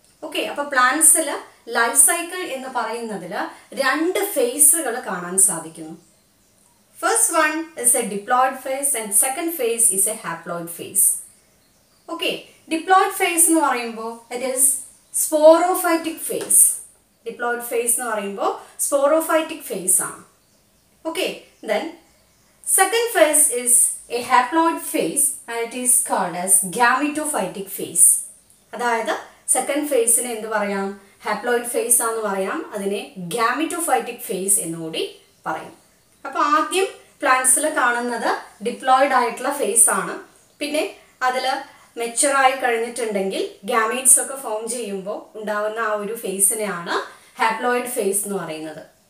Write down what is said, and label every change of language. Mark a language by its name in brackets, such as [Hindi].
[Malayalam] Okay, അപ്പോൾ പ്ലാന്റ്സിൽ life cycle എന്ന് പറയുന്നതിൽ 2 ഫേസുകൾ കാണാൻ സാധിക്കുന്നു. [English] First one is a diploid phase and second phase is a haploid phase. Okay, diploid phase [Malayalam] എന്ന് പറയുമ്പോൾ [English] It is sporophytic phase. [Malayalam] Diploid face എന്ന് പറയുമ്പോൾ സ്പോറോഫൈറ്റിക് ഫേസ് ആണ്. [English] Okay, then second phase is a haploid phase and it is called as gametophytic phase. [Malayalam] അതായത് second ഫേസിനെ എന്ത് പറയാം? Haploid face ആണെന്ന് പറയാം. അതിനെ ഗാമിറ്റോഫൈറ്റിക് ഫേസ് എന്നുകൂടി പറയും. അപ്പോൾ ആദ്യം പ്ലാന്റ്സിൽ കാണുന്നത് ഡിപ്ലോയിഡ് ആയിട്ടുള്ള ഫേസ് ആണ്. പിന്നെ അതിൽ മെച്ചുറായി കഴിഞ്ഞിട്ടുണ്ടെങ്കിൽ ഗാമീറ്റ്സ് ഒക്കെ ഫോം ചെയ്യുമ്പോൾ ഉണ്ടാകുന്ന ആ ഒരു ഫേസിനെയാണ് ഹാപ്ലോയിഡ് ഫേസ് എന്ന് പറയുന്നത്.